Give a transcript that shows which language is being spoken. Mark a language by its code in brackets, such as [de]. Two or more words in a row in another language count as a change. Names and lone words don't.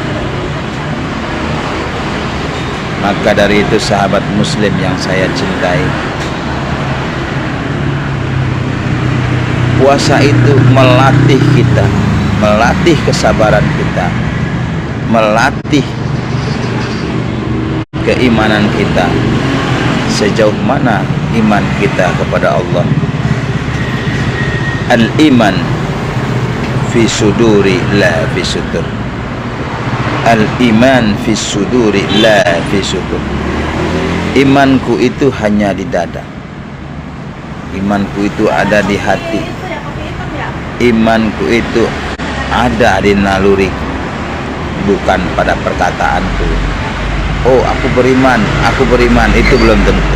[id] Maka dari itu sahabat muslim yang saya cintai, puasa itu melatih kita, melatih kesabaran kita, melatih keimanan kita. Sejauh mana iman kita kepada Allah. [ar] الإيمان في صدوري لا في صدور. الإيمان في صدوري لا في صدور. [id] Imanku itu hanya di dada. Imanku itu ada di hati. Imanku itu ada di naluri, bukan pada perkataanku. Oh, aku beriman, itu belum tentu.